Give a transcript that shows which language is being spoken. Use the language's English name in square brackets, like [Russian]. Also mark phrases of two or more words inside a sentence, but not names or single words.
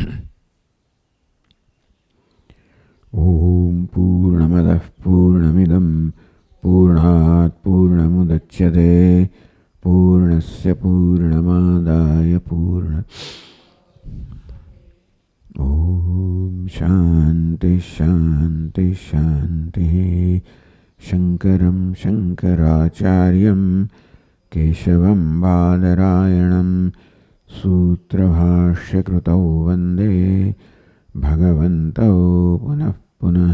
[Sanskrit] ઓમ પૂર્ણમદઃ પૂર્ણમિદં પૂર્ણાત પૂર્ણમુદચ્યતે પૂર્ણસ્ય પૂર્ણમાદાય પૂર્ણ. ઓમ शांति शांति शांति। शंकरं शंकराचार्यं केशवं बादरायणं सूत्रभाष्यकृतौ वन्दे भगवन्तौ पुनः पुनः।